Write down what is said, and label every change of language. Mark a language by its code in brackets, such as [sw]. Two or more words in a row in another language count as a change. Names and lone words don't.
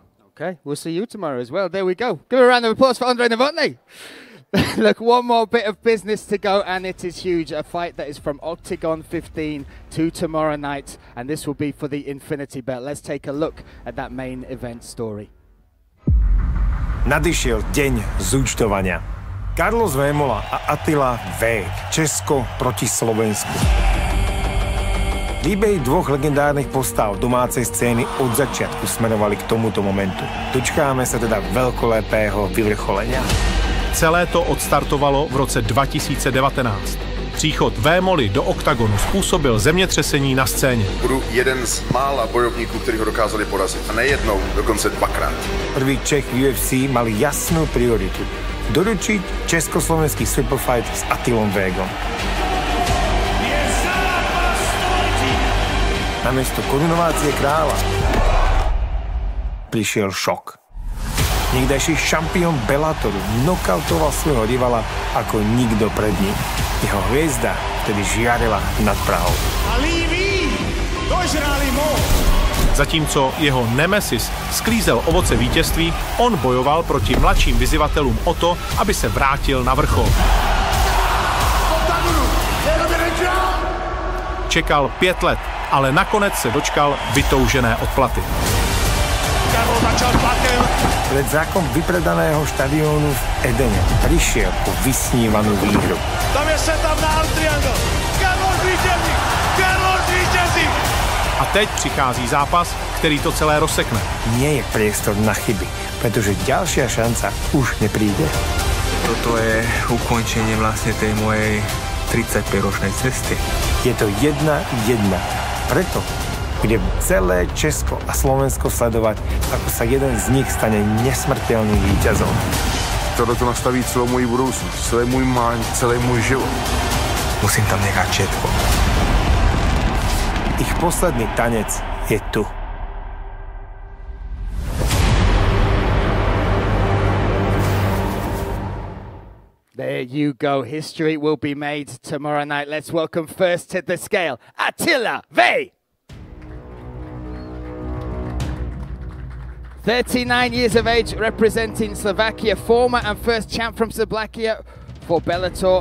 [en] Okay, we'll see you tomorrow as well. There we go. Give a round of applause for Andrei Novotny. Look, one more bit of business to go, and it is huge. A fight that is from Oktagon 15 to tomorrow night, and this will be for the Infinity Belt. Let's take a look at that main event story. [sk] Nadišiel deň zúčtovania. Carlos Vémola a Attila Vek. Česko proti Slovensku. Príbehy dvoch legendárnych postav domácej scény od začiatku smerovali k tomuto momentu. Dočkáme sa teda veľkolepého vyvrcholenia. [cs] Celé to odstartovalo v roce 2019. Příchod Vémoly do Oktagonu způsobil zemětřesení na scéně. Budu jeden z mála bojovníků, kteří ho dokázali porazit. A nejednou, dokonce dvakrát. [sk] Prvý Čech v UFC mali jasnú prioritu. Doručiť československý superfight s Attilom Végom. Namiesto korunovácie kráľa prišiel šok. Niekdajší šampión Bellatoru nokautoval svojho rivala ako nikto pred ním. Jeho hviezda vtedy žiarila nad Prahou. [cs] Zatímco jeho nemesis sklízel ovoce vítězství, on bojoval proti mladším vyzývatelům o to, aby se vrátil na vrchol. Čekal 5 let, ale nakonec se dočkal vytoužené odplaty. Pred zákom vypredaného štadiónu v Edene prišiel po vysnívanú výhru. Tam je setup na [en] arm triangle. [cs] Carlos vítězí! Carlos vítězí! A teď přichází zápas, který to celé rozsekne. [sk] Nie je priestor na chyby, pretože ďalšia šanca už nepríde. Toto je ukončenie vlastne tej mojej 35-ročnej cesty. Je to 1-1. Preto bude celé Česko a Slovensko sledovať, ako sa jeden z nich stane nesmrteľným víťazom. [cs] Toto nastaví celou moji budoucnost, celý můj mind, celý můj život. [sk] Musím tam nechať všetko. Ich posledný tanec je tu. [en] There you go. History will be made tomorrow night. Let's welcome first to the scale, Attila Vej. 39 years of age, representing Slovakia, former and first champ from Slovakia for Bellator.